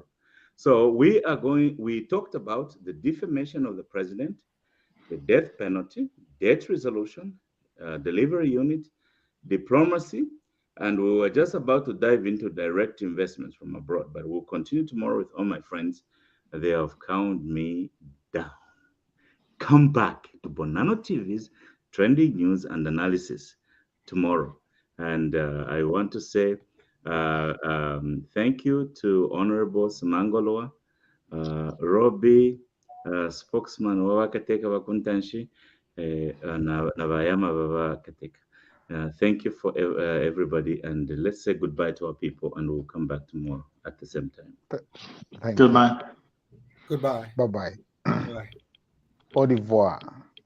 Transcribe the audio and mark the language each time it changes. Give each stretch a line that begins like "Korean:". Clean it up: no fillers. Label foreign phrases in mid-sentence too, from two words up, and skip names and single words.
English: So we talked about the defamation of the president, the death penalty, debt resolution, delivery unit, diplomacy, and we were just about to dive into direct investments from abroad, but we'll continue tomorrow with all my friends. They have counted me down. Come back to Bonano TV's trending news and analysis tomorrow. And I want to say thank you to Honorable Simangoloa, Robbie, spokesman wa Kateka Wakuntanshi, Navayama Baba Kateka. Thank you for everybody, and let's say goodbye to our people, and we'll come back tomorrow at the same time. Goodbye. Goodbye. Bye-bye.
French: Au revoir.